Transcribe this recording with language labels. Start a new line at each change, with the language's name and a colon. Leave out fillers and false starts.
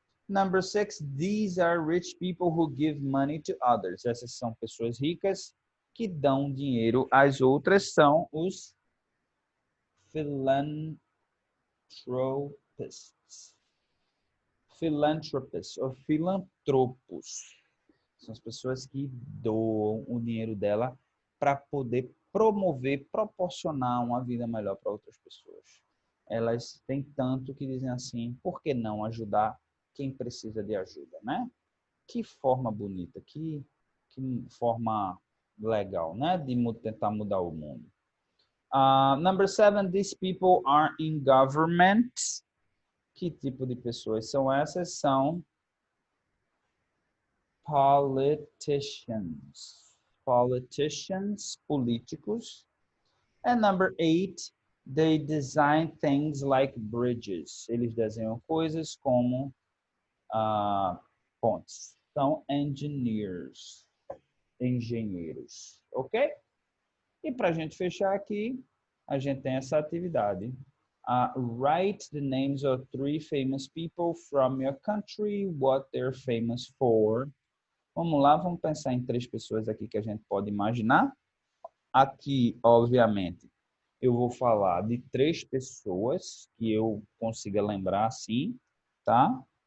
English: Number 6, these are rich people who give money to others.
Portuguese: Essas são pessoas ricas que dão dinheiro às outras, são os philanthropists. Philanthropists, ou filantropos. São as pessoas que doam o dinheiro dela para poder promover, proporcionar uma vida melhor para outras pessoas. Elas têm tanto que dizem assim, por que não ajudar quem precisa de ajuda, né? Que forma bonita, que forma legal, né? De tentar mudar o mundo.
English: Number 7, these people are in government.
Portuguese: Que tipo de pessoas são essas? São politicians. Politicians, políticos.
English: And number 8, they design things like bridges.
Portuguese: Eles desenham coisas como pontes. São engineers. Engenheiros. Ok? E para a gente fechar aqui, a gente tem essa atividade.
English: Write the names of 3 famous people from your country, what they're famous for.
Portuguese: Vamos lá, vamos pensar em 3 pessoas aqui que a gente pode imaginar. Aqui, obviamente, eu vou falar de 3 pessoas que eu consiga lembrar assim, tá?